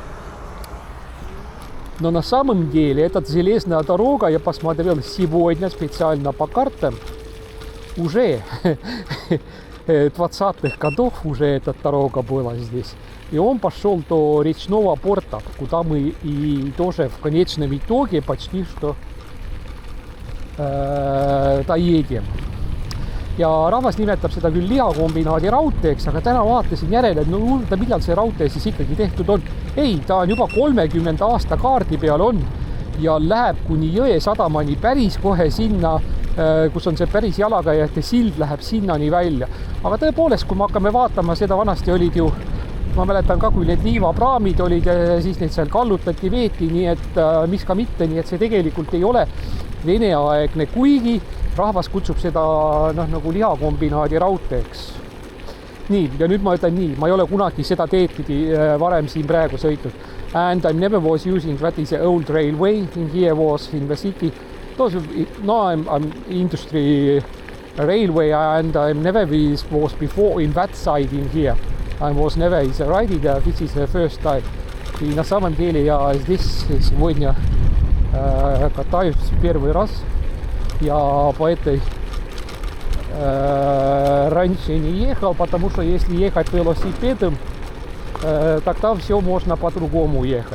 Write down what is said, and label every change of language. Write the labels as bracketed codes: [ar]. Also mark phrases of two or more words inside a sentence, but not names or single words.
[ru] Но на самом деле эта железная дорога, я посмотрел сегодня специально по картам, уже 20-х годов уже эта дорога была здесь. И он пошел до речного порта, куда мы и тоже в конечном итоге почти что доедем. [et] Ja rahvas nimetab seda küll lihakombinaadi raudteeks, aga täna vaatasin järele, et no millal see raudtee siis ikkagi tehtud on. Ei, ta on juba 30 aasta kaardi peal on ja läheb kuni Jõe sadamani päris kohe sinna, kus on see päris jalakäijate sild, läheb sinnani välja. Aga tõepoolest, kui me hakkame vaatama, seda vanasti olid ju, ma mäletan ka, kui need liivapraamid olid, siis neid seal kallutati, veeti, nii et mis ka mitte, nii et see tegelikult ei ole Vene-aegne, kuigi rahvas kutsub seda nagu lihakombinaadi raudteeks. Nii, ja nüüd ma ütlen nii, ma ei ole kunagi seda teed pidi varem siin praegu sõitnud. [en] And I never was using what is the old railway in here was in the city. No, I'm industry railway and I never was before in that side in here. I was never is riding there, this is the first time. [ru] И на самом деле я здесь сегодня катаюсь первый раз. Я по этой раньше не ехал, потому что если ехать велосипедом, тогда все можно по-другому ехать.